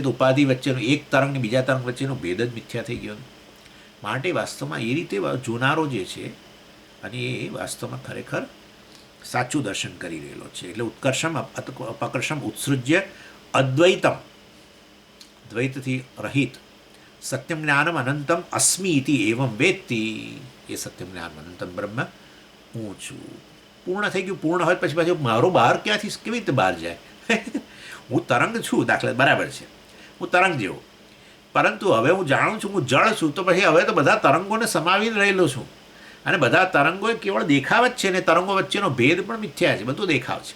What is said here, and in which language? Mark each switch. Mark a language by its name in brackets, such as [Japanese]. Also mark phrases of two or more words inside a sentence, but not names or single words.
[Gujarati] તો ઉપાધિ વચ્ચેનો એક તરંગની બીજા તરંગ વચ્ચેનો ભેદ જ મિથ્યા થઈ ગયો. માટે વાસ્તવમાં એ રીતે જોનારો જે છે અને એ વાસ્તવમાં ખરેખર સાચું દર્શન કરી રહેલો છે. [Sanskrit] એટલે उत्कर्षम अपकर्षम उत्सृज्य अद्वैतम, [Gujarati] દ્વૈતથી રહિત, [Sanskrit] सत्यम ज्ञानम अनंतम अस्मि इति एवम वेत्ति. [Gujarati] એ [Sanskrit] सत्यम ज्ञानम अनंतम ब्रह्म [Gujarati] હું છું, પૂર્ણ થઈ ગયું. પૂર્ણ હોય પછી પાછું મારો બહાર ક્યાંથી કેવી રીતે બહાર જાય? હું તરંગ છું, દાખલા બરાબર છે, હું તરંગ જેવો, પરંતુ હવે હું જાણું છું હું જળ છું, તો પછી હવે તો બધા તરંગોને સમાવીને રહેલો છું, અને બધા તરંગો એ કેવળ દેખાવ જ છે, ને તરંગો વચ્ચેનો ભેદ પણ મિથ્યા છે, બધું દેખાવ છે.